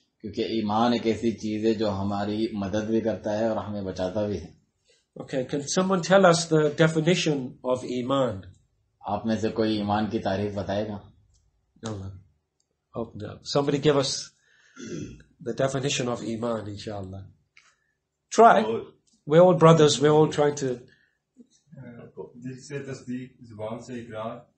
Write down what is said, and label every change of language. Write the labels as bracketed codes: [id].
[ur] کیونکہ ایمان ایک ایسی چیز ہے جو ہماری مدد بھی کرتا ہے اور ہمیں بچاتا بھی ہے. [en] Okay, can someone tell us the definition of Iman? [ur] آپ میں سے کوئی ایمان کی تعریف بتائے گا؟ [en] No. Somebody give us the definition of Iman, inshallah. Try. We're all brothers. We're all trying to. [ur] دل سے تصدیق, زبان سے اقرار,